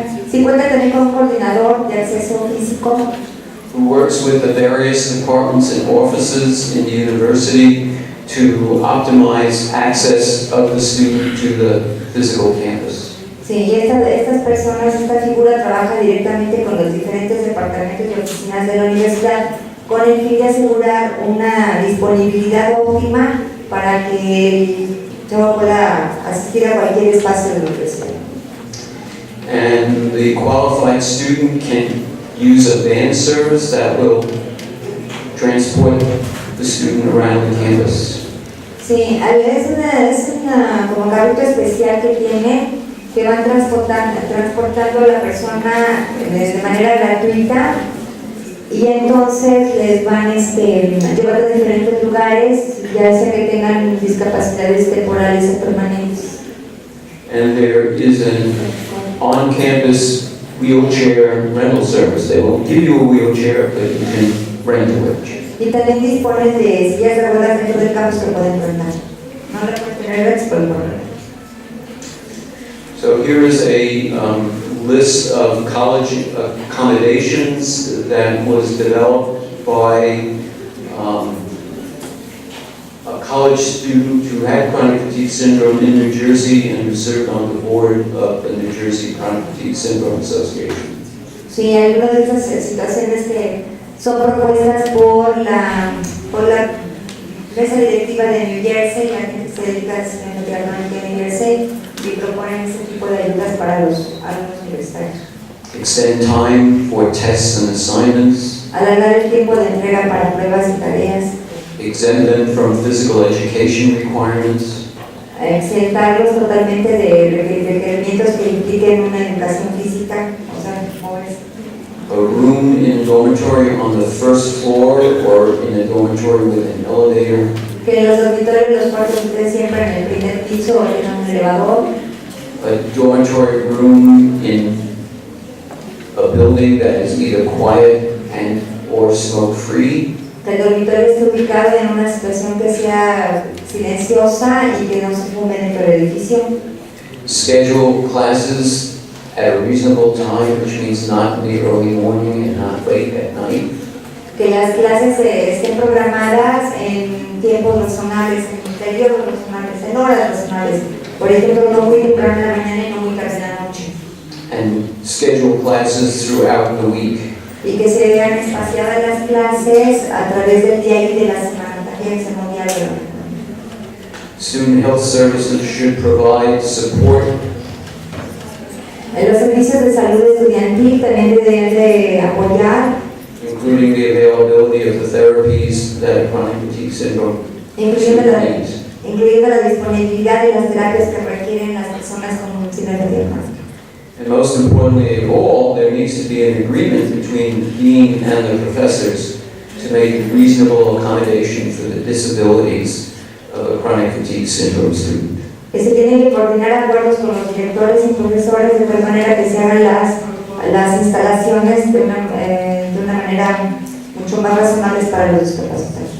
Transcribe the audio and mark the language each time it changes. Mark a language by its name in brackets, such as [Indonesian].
[Spanish] Sí, cuenta también con un coordinador de acceso físico. [English] Who works with the various departments and offices in the university to optimize access of the student to the physical campus. [Spanish] Sí, y estas personas, esta figura trabaja directamente con los diferentes departamentos y oficinas de la universidad con el fin de asegurar una disponibilidad óptima para que el chavo pueda asistir a cualquier espacio de la universidad. [English] And the qualified student can use a van service that will transport the student around the campus. [Spanish] Sí, es una como carrito especial que tiene, que van transportando a la persona de manera gratuita. Y entonces les van llevando a diferentes lugares, ya sea que tengan discapacidades temporales o permanentes. [English] And there is an on-campus wheelchair rental service. They will give you a wheelchair, but you can rent a wheelchair. [Spanish] Y también disponen de sillas de ruedas dentro del campus que pueden rentar. No la pueden tener gratis, pero pueden rentar. [English] So here is a list of college accommodations that was developed by a college student who had chronic fatigue syndrome in New Jersey and who served on the board of the New Jersey Chronic Fatigue Syndrome Association. [Spanish] Sí, algunas de esas situaciones que son propuestas por la mesa directiva de New Jersey, la gente que se dedica a la crónica de New Jersey, y proponen este tipo de ayudas para los alumnos universitarios. [English] extend time for tests and assignments, [Spanish] alargar el tiempo de entrega para pruebas y tareas, [English] exempt them from physical education requirements, [Spanish] exentarlos totalmente de requerimientos que impliquen una educación física, o sea, pobres. [English] a room in a dormitory on the first floor or in a dormitory with an elevator, [Spanish] Que en los dormitorios los cuartos estén siempre en el primer piso o en un elevador, [English] a dormitory room in a building that is either quiet and or smoke free, [Spanish] que el dormitorio esté ubicado en una situación que sea silenciosa y que no se fume dentro del edificio, [English] schedule classes at a reasonable time, which means not in the early morning and not late at night, [Spanish] que las clases estén programadas en tiempos razonables, en periodos razonables, en horas razonables. Por ejemplo, no muy temprano en la mañana y no muy tarde en la noche. [English] and schedule classes throughout the week. [Spanish] Y que se vean espaciadas las clases a través del día y de la semana, también que se no diario. [English] Student health services should provide support [Spanish] Los servicios de salud estudiantil también deben de apoyar, [English] including the availability of the therapies that chronic fatigue syndrome [Spanish] incluyendo la, [English] needs. [Spanish] incluyendo la disponibilidad de las terapias que requieren las personas con síndrome de Fatiga. [English] And most importantly of all, there needs to be an agreement between the dean and the professors to make reasonable accommodation for the disabilities of a chronic fatigue syndrome student. [Spanish] Que se tienen que coordinar acuerdos con los directores y profesores de tal manera que se hagan las instalaciones de una manera mucho más razonables para los discapacitados.